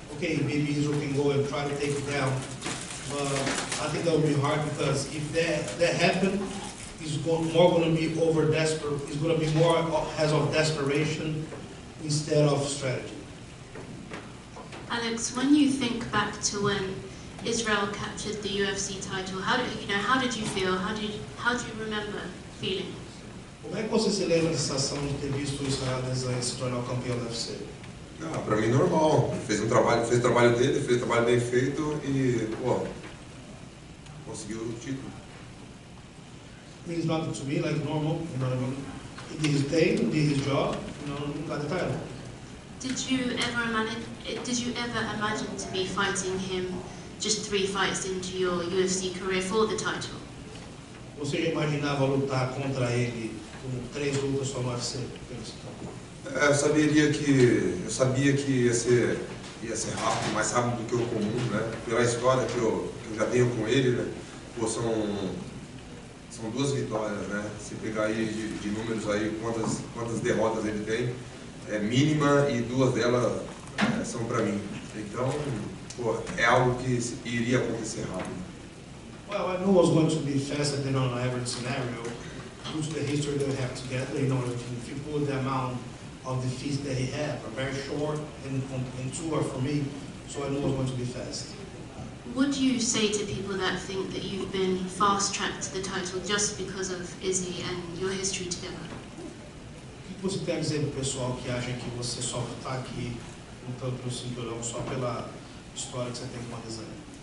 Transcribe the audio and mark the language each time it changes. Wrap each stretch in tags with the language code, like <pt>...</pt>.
<en>Okay, maybe Israel can go and try to take it down. But I think that would be hard because if that happened, he's more going to be over desperate. He's going to be more as of desperation instead of strategy. Alex, when you think back to when Israel captured the UFC title, how did you feel? How do you remember feeling?</en> <pt>Como é que você se lembra da sensação de ter visto o Israel Adesanya se tornar o campeão do UFC? Para mim normal. Fez o trabalho dele, fez o trabalho bem feito e, conseguiu o título.</pt> <en>Means nothing to me, like normal, you know what I mean? He did his thing, did his job, got the title. Did you ever did you ever imagine to be fighting him just 3 fights into your UFC career for the title?</en> <pt>Você já imaginava lutar contra ele com 3 lutas só no UFC? Eu sabia que ia ser rápido, mais rápido do que o comum, né? Pela história que eu já tenho com ele, né? Pô, são 2 vitórias, né? Se pegar aí de números aí, quantas derrotas ele tem, é mínima, e 2 delas são para mim. Então, pô, é algo que iria acontecer rápido.</pt> <en>Well, I knew it was going to be faster than on an average scenario due to the history that we have together. You know, if you put the amount of defeats that he had, are very short and 2 are for me, so I knew it was going to be fast. Would you say to people that think that you've been fast-tracked to the title just because of Izzy and your history together?</en> <pt>O que você tem a dizer para o pessoal que acha que você só está aqui lutando pelo cinturão só pela história que você tem com a Adesanya?</pt>